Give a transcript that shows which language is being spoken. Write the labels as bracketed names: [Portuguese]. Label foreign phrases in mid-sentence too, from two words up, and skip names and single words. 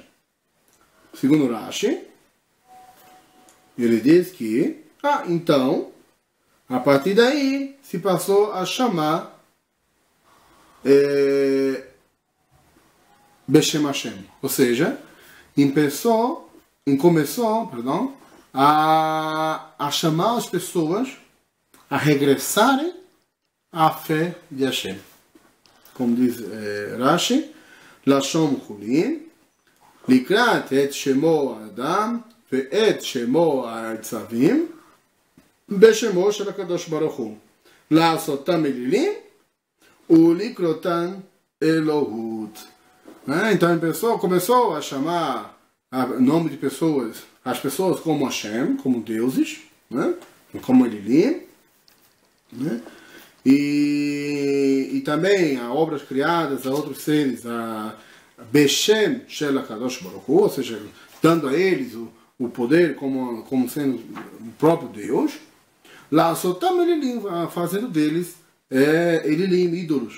[Portuguese] Segundo Rashi, ele diz que, então, a partir daí, se passou a chamar [Hebrew] בשם השם. [Portuguese] Ou seja, começou a chamar as pessoas a regressarem à fé de Hashem. Como diz Rashi, [Hebrew] לשון חולין לקרות את שמו אדם ואת שמו העצבים בשמו של הקדוש ברוך הוא לעשותם אלילים ולקרותן אלהות. [Portuguese] Então a começou a chamar o nome de pessoas, as pessoas como Hashem, como deuses, né? Como Elilim, né? E também a obras criadas a outros seres, a [Hebrew] בשם של הקדוש ברוך הוא, [Portuguese] ou seja, dando a eles o poder como sendo o próprio Deus, [Hebrew] ל עשותם אלילים, [Portuguese] fazendo deles Elilim, ídolos.